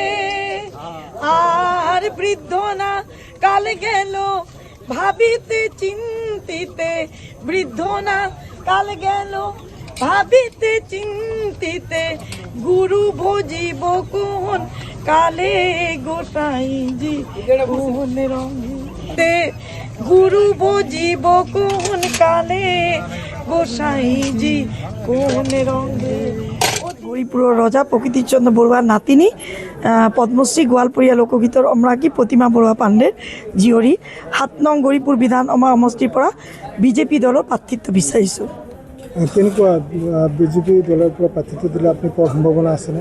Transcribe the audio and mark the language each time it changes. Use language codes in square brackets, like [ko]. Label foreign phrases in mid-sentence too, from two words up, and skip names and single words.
[bn] আর বৃদ্ধ না কাল গেল ভাবিতে চিন্তিতে বৃদ্ধ না কাল গেল ভাবিতে চিন্তিতে গুরু ভজিব কোন কালে গোসাইজি কোন রঙে গুরু ভজিব কোন কালে গোসাইজি কোন রঙে। [as] গৌৰীপুৰৰ ৰজা প্ৰকৃতিচন্দ্ৰ বৰুৱাৰ নাতিনী পদ্মশ্ৰী গোৱালপৰীয়া লোকগীতৰ অমৰাকী প্ৰতিমা বৰুৱা পাণ্ডেৰ জীয়ৰী ৭ নং গৌৰীপুৰ বিধানসভা সমষ্টিৰ পৰা বিজেপি দলৰ প্ৰাৰ্থিত্ব বিচাৰিছোঁ। কেনেকুৱা বিজেপি দলৰ পৰা প্ৰাৰ্থিত্ব দিলে আপুনি পোৱাৰ সম্ভাৱনা আছেনে?